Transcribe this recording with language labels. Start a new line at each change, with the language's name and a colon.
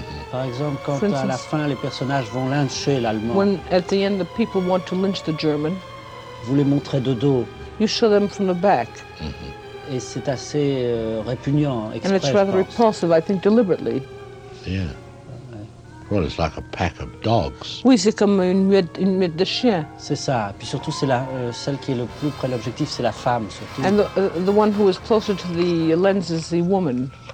French: Par exemple, quand instance, à la fin les personnages vont lyncher l'allemand.
English: When at the end the people want to lynch the German.
French: Vous les montrez de dos.
English: You show them from the back.
French: Et c'est assez répugnant, exprès.
English: And it's rather repulsive, I think, deliberately. Yeah. Well, it's like a pack of dogs.
French: Oui, c'est comme une meute de chiens. C'est ça. Puis surtout, c'est la celle qui est le plus près de l'objectif, c'est la femme, surtout.
English: And the one who is closer to the lens is the woman.